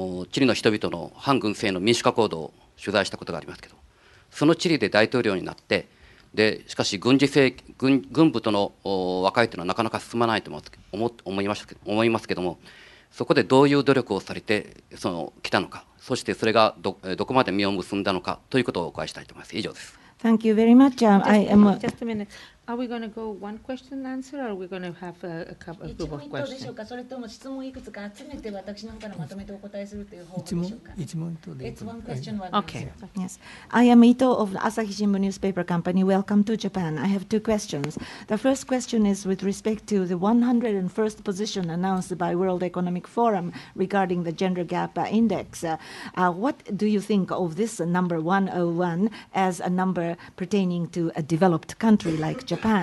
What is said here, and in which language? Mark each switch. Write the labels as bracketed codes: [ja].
[ja] チリの人々の反軍政の民主化行動を取材したことがありますけど、そのチリで大統領になって、しかし軍部との和解というのはなかなか進まないと思いますけども、そこでどういう努力をされて来たのか、そしてそれがどこまで実を結んだのかということをお伺いしたいと思います。以上です。 [en] Thank you very much. Just a minute. Are we going to go one question and answer, or are we going to have a group of questions? [ja] それとも質問いくつか集めて私の方からまとめてお答えするという方法でしょうか。一問一答で。 [en] It's one question, one Okay. answer. Yes. I am Ito of Asahi Shimbun Newspaper Company. Welcome to Japan. I have two questions. The first question is with respect to the 101st position announced by World Economic Forum regarding the gender gap index. What do you think of this number 101 as a number pertaining to a developed country like Japan?